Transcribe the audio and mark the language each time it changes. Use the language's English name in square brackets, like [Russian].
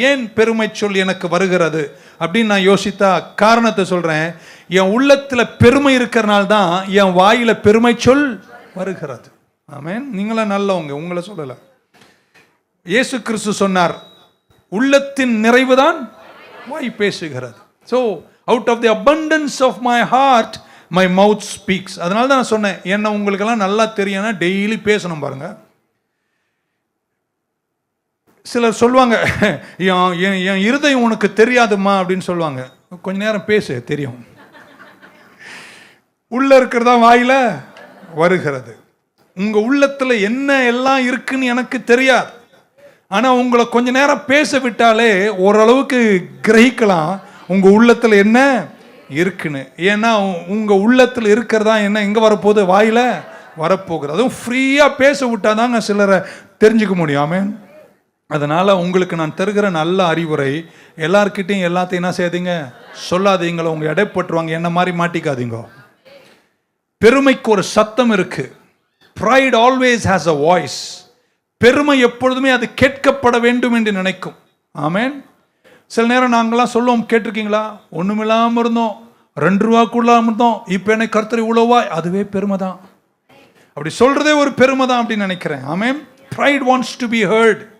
[Tamil] ஏன் பெருமை சொல் எனக்கு வருகிறது அப்படின்னு நான் யோசித்தா காரணத்தை சொல்றேன். என் உள்ளத்துல பெருமை இருக்கிறனால தான் என் வாயில பெருமை சொல் வருகிறது. ஆமேன். நீங்களா நல்லவங்க, உங்களை சொல்லல. இயேசு கிறிஸ்து சொன்னார், உள்ளத்தின் நிறைவுதான் வாய் பேசுகிறது. [English] So out of the abundance of my heart my mouth speaks. [Tamil] அதனால தான் நான் சொன்னேன், என்ன உங்களுக்கெல்லாம் நல்லா தெரியும்னா டெய்லி பேசணும் பாருங்க. சிலர் சொல்லுவாங்க, என் இருதயம் உனக்கு தெரியாதுமா அப்படின்னு சொல்லுவாங்க. கொஞ்ச நேரம் பேசு, தெரியும். உள்ள இருக்கிறதா வாயில வருகிறது. உங்க உள்ளத்துல என்ன எல்லாம் இருக்குன்னு எனக்கு தெரியாது. ஆனா உங்களை கொஞ்ச நேரம் பேச விட்டாலே ஓரளவுக்கு கிரகிக்கலாம் உங்க உள்ளத்துல என்ன இருக்குன்னு. ஏன்னா உங்க உள்ளத்துல இருக்கிறதா என்ன எங்க வரப்போகுது? வாயில வரப்போகுது. அதுவும் ஃப்ரீயா பேச விட்டாதாங்க சிலரை தெரிஞ்சுக்க முடியாம. அதனால உங்களுக்கு நான் தருகிற நல்ல அறிவுரை, எல்லார்கிட்டையும் எல்லாத்தையும் என்ன செய்யாதீங்க, சொல்லாதீங்களோ. உங்க எடைப்பட்டுருவாங்க, என்ன மாதிரி மாட்டிக்காதீங்க. பெருமைக்கு ஒரு சத்தம் இருக்கு. [English] Pride always has a voice. [Tamil] பெருமை எப்பொழுதுமே அது கேட்கப்பட வேண்டும் என்று நினைக்கும். ஆமேன். சில நேரம் நாங்களாம் சொல்லுவோம், கேட்டிருக்கீங்களா? ஒண்ணுமில்லாம இருந்தோம், 2 ரூபாக்குள்ள இருந்தோம், இப்ப என்ன கர்த்தர் இவ்வளவா? அதுவே பெருமை தான். அப்படி சொல்றதே ஒரு பெருமை தான் அப்படின்னு நினைக்கிறேன். ஆமேன். [English] Pride wants to be heard.